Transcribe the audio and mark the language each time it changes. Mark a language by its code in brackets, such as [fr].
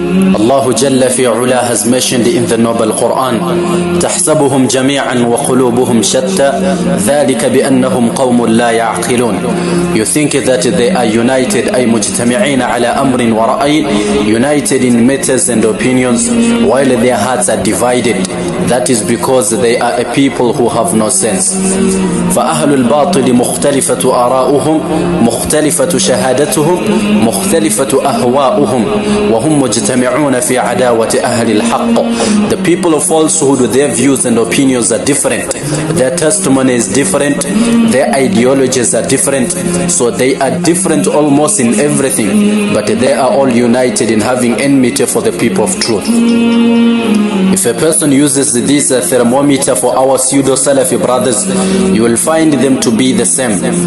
[en] Allah Jalla fi Ula has mentioned in the Noble Quran, [ar] تحسبهم جميعا وقلوبهم شتى ذلك بأنهم قوم لا يعقلون. [en] You think that they are united, [ar] أي مجتمعين على أمر ورأي, [en] united in matters and opinions, while their hearts are divided. That is because they are a people who have no sense. [ar] فأهل الباطل مختلفة آراؤهم مختلفة شهادتهم مختلفة أهواؤهم وهم مجتمعون في عداوة أهل الحق. [en] The people of falsehood, their views and opinions are different, their testimony is different, their ideologies are different, so they are different almost in everything, but they are all united in having enmity for the people of truth. If a person uses this thermometer for our pseudo-Salafi brothers, you will find them to be the same.